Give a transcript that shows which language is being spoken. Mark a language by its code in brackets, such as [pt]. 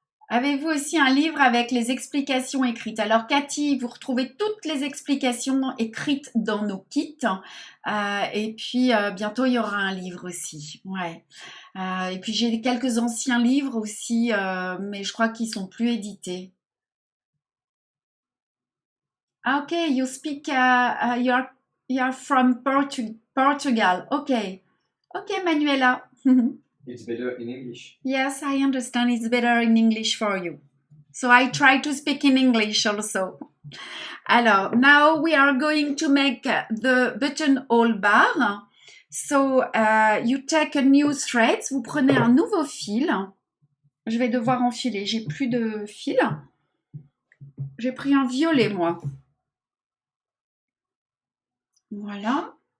[fr] Avez-vous aussi un livre avec les explications écrites? Alors Cathy, vous retrouvez toutes les explications écrites dans nos kits. Et puis bientôt il y aura un livre aussi. Ouais. Et puis j'ai quelques anciens livres aussi, mais je crois qu'ils sont plus édités. [en] Ah, ok, you speak, you're from Portugal. Ok, ok Manuela. It's better in English. Yes, I understand it's better in English for you. So I try to speak in English also. Alors, now we are going to make the buttonhole bar. So you take a new thread. [fr] Vous prenez un nouveau fil. Je vais devoir enfiler. J'ai plus de fil. J'ai pris un violet, moi. Voilà.